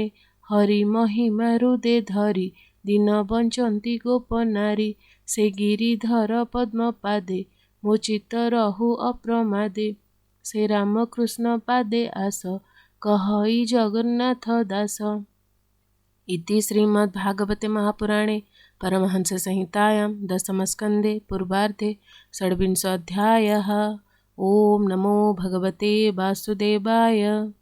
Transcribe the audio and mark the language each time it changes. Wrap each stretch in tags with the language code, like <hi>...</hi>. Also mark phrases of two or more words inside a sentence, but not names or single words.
<or>ହରି ମହିମା ହୃଦେ ଧରି, ଦିନ ବଞ୍ଚନ୍ତି ଗୋପ ନାରୀ। ସେ ଗିରିଧର ପଦ୍ମ ପାଦେ, ମୋ ଚିତ୍ତ ରହୁ ଅପ୍ରମାଦେ। ସେ ରାମକୃଷ୍ଣ ପାଦେ ଆସ, କହଇ ଜଗନ୍ନାଥ ଦାସ।</or> <sa>ଇତି ଶ୍ରୀମଦ୍ଭାଗବତେ ମହାପୁରାଣେ परमहंस संहितायां दशमस्कन्धे पूर्वार्धे षड्विंशोऽध्यायः। ओम नमो भगवते वासुदेवाय।</sa>